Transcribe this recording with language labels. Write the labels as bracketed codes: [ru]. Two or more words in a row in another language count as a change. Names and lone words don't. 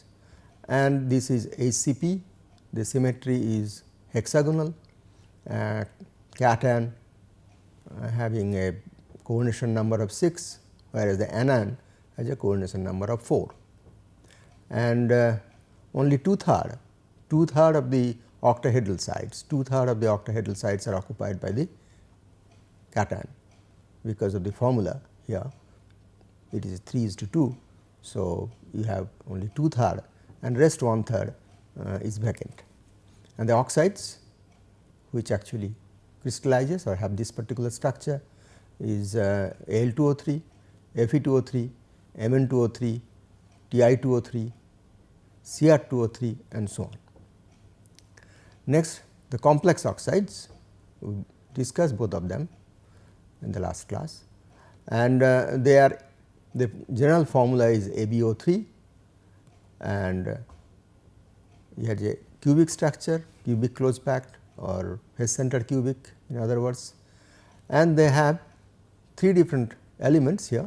[en] and this is HCP, the symmetry is hexagonal, cation having a coordination number of 6, whereas the anion has a coordination number of 4, and only 2/3 of the octahedral sites, 2/3 of the octahedral sites are occupied by the cation, because of the formula here it is 3:2. So, you have only 2/3 and rest 1/3 is vacant, and the oxides which actually crystallizes or have this particular structure is Al2O3, Fe2O3, Mn2O3, Ti2O3, Cr2O3 and so on. Next, the complex oxides, we discussed both of them in the last class, and they are, the general formula is AbO3, and you had a cubic structure, cubic close packed or face center cubic in other words, and they have 3 different elements here.